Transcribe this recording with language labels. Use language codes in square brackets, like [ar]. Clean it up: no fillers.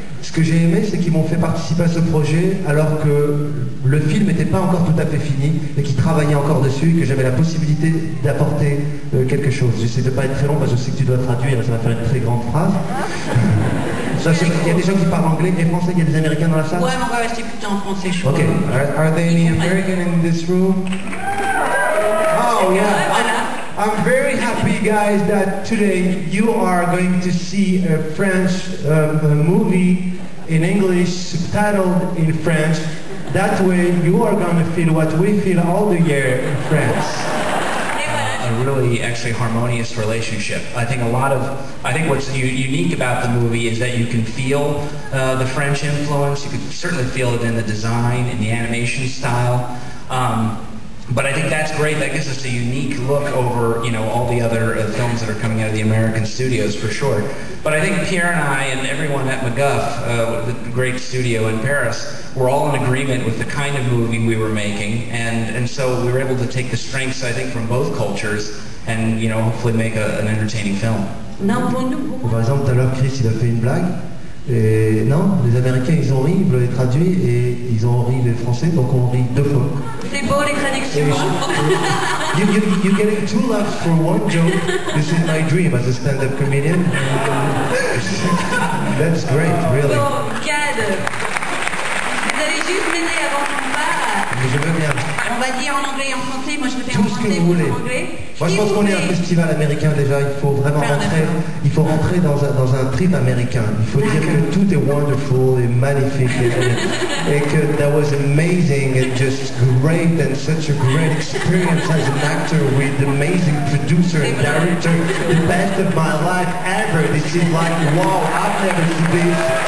[fr] Ce que j'ai aimé, c'est qu'ils m'ont fait participer à ce projet alors que le film n'était pas encore tout à fait fini et qu'ils travaillaient encore dessus et que j'avais la possibilité d'apporter quelque chose. J'essaie de ne pas être très long parce que je sais que tu dois traduire et ça va faire une très grande phrase. Il y a des gens qui parlent anglais et français, il y a des Américains dans la salle. Ouais, mais on va rester plutôt en français, je crois. [en] Okay. Are there any American in this room? Oh yeah. I'm very happy, guys, that today you are going to see a French movie in English, subtitled in French. That way you are going to feel what we feel all the year in France. A really actually harmonious relationship. I think what's unique about the movie is that you can feel the French influence. You can certainly feel it in the design, in the animation style. But I think that's great. That gives us a unique look over, all the other films that are coming out of the American studios for sure. But I think Pierre and I and everyone at MacGuff, the great studio in Paris, were all in agreement with the kind of movie we were making, and so we were able to take the strengths, I think, from both cultures, and hopefully make an entertaining film. [fr] Par exemple, tout à l'heure, Chris, il a fait une blague. Et non, les Américains, ils ont ri, ils l'ont traduit, et ils ont ri les Français, donc on rit deux fois. C'est beau les traductions. [en] You're getting two laughs for one joke. This is my dream as a stand-up comedian. That's great, really. [fr] Bon, Gad, vous avez juste m'aider avant qu'on part. Mais je veux bien. On va dire en anglais et en français, moi je le fais Tout en ce français, que vous voulez. en anglais. Moi je pense qu'on est un festival américain déjà, il faut vraiment rentrer dans un trip américain. Il faut dire que tout est wonderful et magnifique et que [en] that was amazing and just great and such a great experience as an actor with amazing producer and director, the best of my life ever. This is like, wow, I've never seen this.